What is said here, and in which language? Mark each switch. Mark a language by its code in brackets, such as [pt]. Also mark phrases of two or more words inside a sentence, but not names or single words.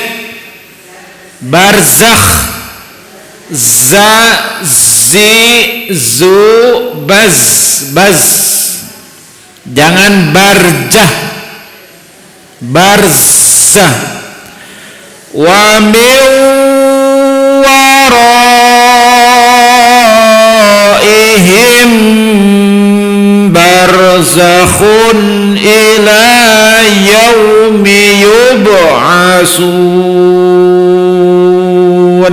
[ar] Barzakh, za zi zu baz, [ms] jangan barjah, barzah. [ar] وَمِن وَرَائِهِم بَرْزَخٌ إِلَىٰ يَوْمِ يُبْعَثُونَ.